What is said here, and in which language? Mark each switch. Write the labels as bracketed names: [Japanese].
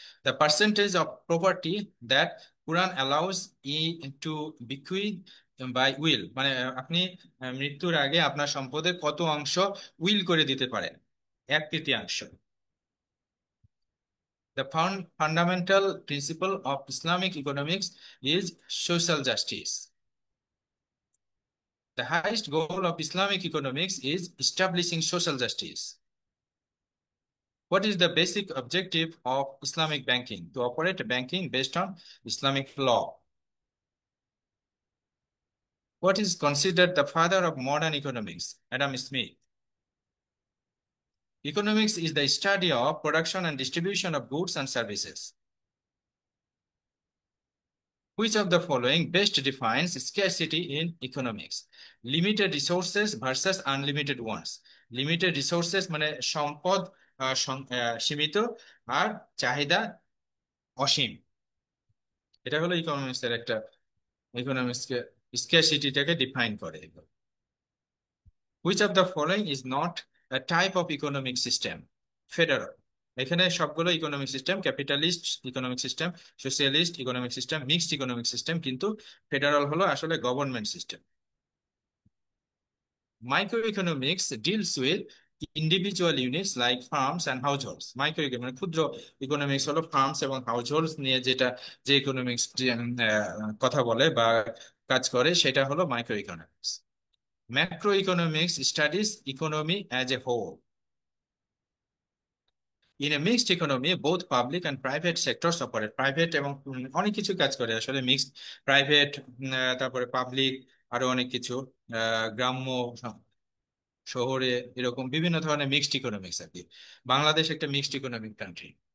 [English] The percentage of property that Quran allows to bequeath by will, [Bangla] মানে আপনি মৃত্যুর আগে আপনার সম্পদের কত অংশ উইল করে দিতে পারেন? 1/3। [English] The fundamental principle of Islamic economics is social justice. The highest goal of Islamic economics is establishing social justice. What is the basic objective of Islamic banking? To operate banking based on Islamic law. What is considered the father of modern economics? Adam Smith. Economics is the study of production and distribution of goods and services. Which of the following best defines scarcity in economics? Limited resources versus unlimited ones. [Bangla] Limited resources মানে সম্পদ সীমিত, আর চাহিদা অসীম। এটা হলো ইকোনমিক্সের একটা, ইকোনমিক্সকে স্কারসিটিটাকে define করে। [English] Which of the following is not a type of economic system? Federal. [Bangla] এখানে সবগুলো economic system, capitalist economic system, socialist economic system, mixed economic system, কিন্তু ফেডারাল হলো আসলে government system. [English] Microeconomics deals with individual units like farms and households. [Bangla] Microeconomics মানে ক্ষুদ্র economics হলো farms এবং হাউসহোল্ডস নিয়ে যে ইকোনমিক্স কথা বলে বা কাজ করে, সেটা হলো micro economics. [English] Macroeconomics studies economy as a whole. In a mixed economy, both public and private sectors operate. [Bangla] Private এবং অনেক কিছু কাজ করে আসলে, মিক্সড প্রাইভেট, তারপরে পাবলিক, আরো অনেক কিছু, গ্রাম্য শহরে, এরকম বিভিন্ন ধরনের মিক্সড ইকোনমিক্স আর কি। বাংলাদেশ একটা মিক্সড ইকোনমিক কান্ট্রি।